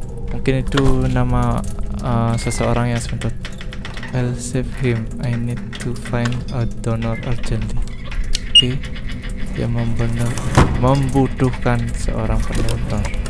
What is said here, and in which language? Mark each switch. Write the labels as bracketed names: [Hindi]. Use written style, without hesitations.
[Indonesian] Mungkin itu nama seseorang yang sebentar. [English] I'll save him. I need to find a donor urgently. [Indonesian] Oke, dia membutuhkan seorang pendonor.